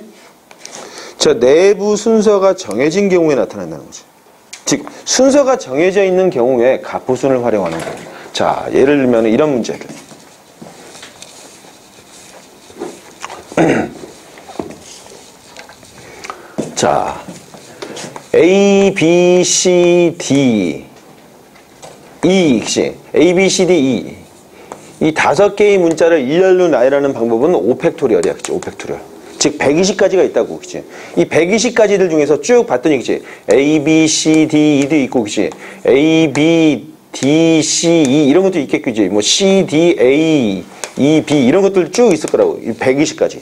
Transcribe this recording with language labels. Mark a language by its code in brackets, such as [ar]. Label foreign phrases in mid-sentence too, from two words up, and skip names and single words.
[ko] 자, 내부 순서가 정해진 경우에 나타난다는 거지. 즉, 순서가 정해져 있는 경우에 가포순을 활용하는 거야. 자, 예를 들면 이런 문제를. 자, A, B, C, D, E, 그치? A, B, C, D, E. 이 5개의 문자를 일렬로 나열하는 방법은 5팩토리얼이야, 그치? 5팩토리얼. 즉, 120가지가 있다고, 그치? 이 120가지들 중에서 쭉 봤더니, 그치? A, B, C, D, E도 있고, 그치? A, B, D, C, E 이런 것도 있겠고, 그치? 뭐 C, D, A, E, B 이런 것들 쭉 있을 거라고. 이 120가지.